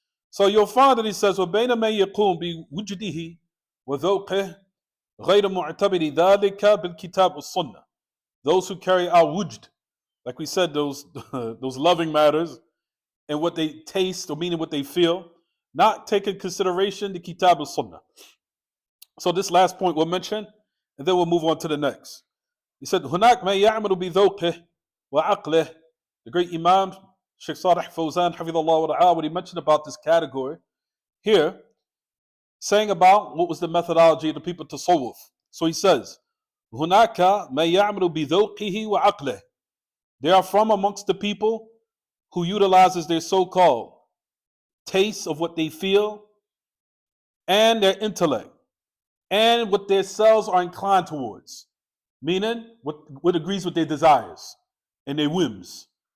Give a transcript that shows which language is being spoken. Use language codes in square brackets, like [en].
[en] So you'll find that he says, [ar] وَبَيْنَ مَنْ يَقُومُ بِوُجْدِهِ وَذَوْقِهِ غَيْرَ مُعْتَبِرِ ذَلِكَ بِالْكِتَابِ وَالسُّنَّةِ. [en] Those who carry out wujd, like we said, those loving matters and what they taste, or meaning what they feel, not take in consideration the Kitab and Sunnah. So this last point we'll mention, and then we'll move on to the next. He said, [ar] هناك ما يعمل بذوقه وعقله. [en] The great Imam Sheikh Salih Fawzan, Hafidhullah wa Ra'ah, what he mentioned about this category here, saying about what was the methodology of the people to tasawwuf. So he says, [ar] هناك ما يعمل بذوقه وعقله. [en] They are from amongst the people who utilizes their so-called taste of what they feel and their intellect and what their selves are inclined towards, meaning what agrees with their desires and their whims.